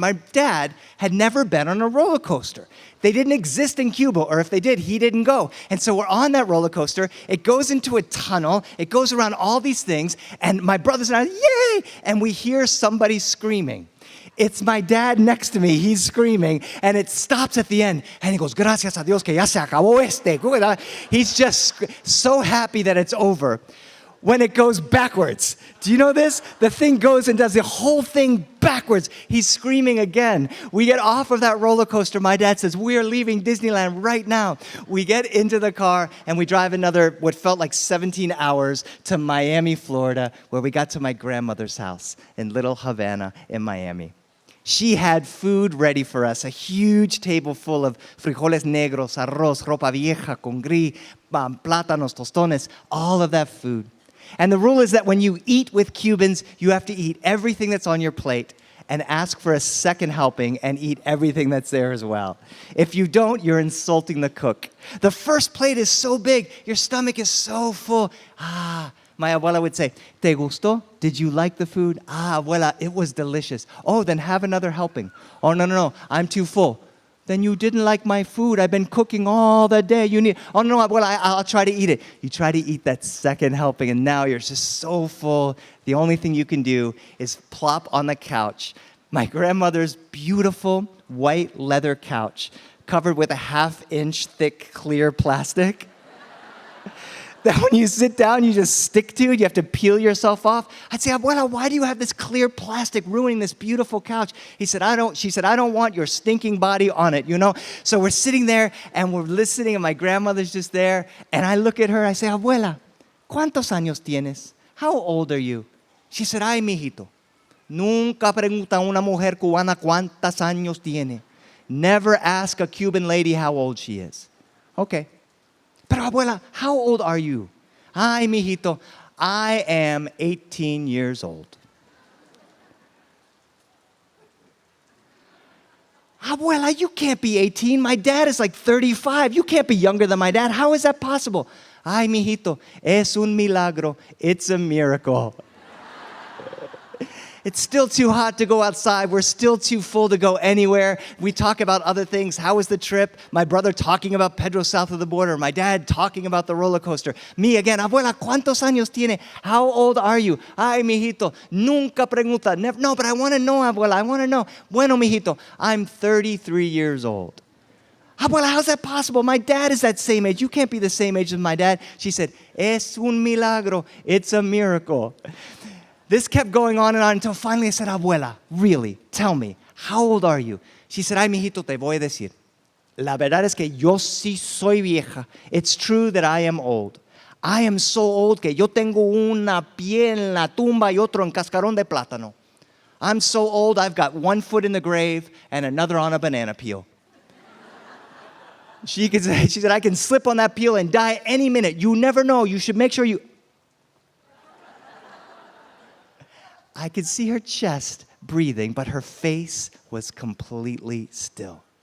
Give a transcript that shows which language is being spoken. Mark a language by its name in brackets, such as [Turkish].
[English] My dad had never been on a roller coaster. They didn't exist in Cuba, or if they did, he didn't go. And so we're on that roller coaster. It goes into a tunnel. It goes around all these things. And my brothers and I, yay! And we hear somebody screaming. It's my dad next to me. He's screaming. And it stops at the end. And he goes, [Spanish] gracias a Dios que ya se acabó este. [English] He's just so happy that it's over. When it goes backwards. Do you know this? The thing goes and does the whole thing backwards. He's screaming again. We get off of that roller coaster. My dad says, we are leaving Disneyland right now. We get into the car and we drive another, what felt like 17 hours to Miami, Florida, where we got to my grandmother's house in Little Havana in Miami. She had food ready for us, a huge table full of frijoles negros, arroz, ropa vieja, con gris, plátanos, tostones, all of that food. And the rule is that when you eat with Cubans, you have to eat everything that's on your plate and ask for a second helping and eat everything that's there as well. If you don't, you're insulting the cook. The first plate is so big, your stomach is so full. My abuela would say, [Spanish] ¿Te gustó? [English] Did you like the food? Abuela, it was delicious. Oh, then have another helping. Oh, no, I'm too full. Then you didn't like my food. I've been cooking all the day. Oh, no, abuela, I'll try to eat it. You try to eat that second helping, and now you're just so full. The only thing you can do is plop on the couch. My grandmother's beautiful white leather couch covered with a half-inch thick clear plastic. That when you sit down, you just stick to it. You have to peel yourself off. I'd say, abuela, why do you have this clear plastic ruining this beautiful couch? She said, I don't want your stinking body on it, you know? So we're sitting there and we're listening and my grandmother's just there. And I look at her, I say, abuela, [Spanish] ¿cuántos años tienes? [English] How old are you? She said, [Spanish] ay, mijito, nunca pregunta una mujer cubana cuántos años tiene. [English] Never ask a Cuban lady how old she is. Okay. Pero abuela, how old are you? [Spanish] Ay, mijito, [English] I am 18 years old. Abuela, you can't be 18. My dad is like 35. You can't be younger than my dad. How is that possible? [Spanish] Ay, mijito, es un milagro. [English] It's a miracle. It's still too hot to go outside. We're still too full to go anywhere. We talk about other things. How was the trip? My brother talking about Pedro south of the border. My dad talking about the roller coaster. Me again, abuela, [Spanish] ¿cuántos años tiene? [English] How old are you? [Spanish] Ay, mijito, nunca pregunta. [English] Never, no, but I want to know, abuela. I want to know. [Spanish] Bueno, mijito, [English] I'm 33 years old. Abuela, how's that possible? My dad is that same age. You can't be the same age as my dad. She said, [Spanish] es un milagro. [English] It's a miracle. This kept going on and on until finally I said, abuela, really, tell me, how old are you? She said, [Spanish] ay, mijito, te voy a decir. La verdad es que yo sí soy vieja. [English] It's true that I am old. I am so old [Spanish] que yo tengo una pie en la tumba y otro en cascarón de plátano. [English] I'm so old, I've got one foot in the grave and another on a banana peel. She said, I can slip on that peel and die any minute. You never know. You should make sure you... I could see her chest breathing, but her face was completely still.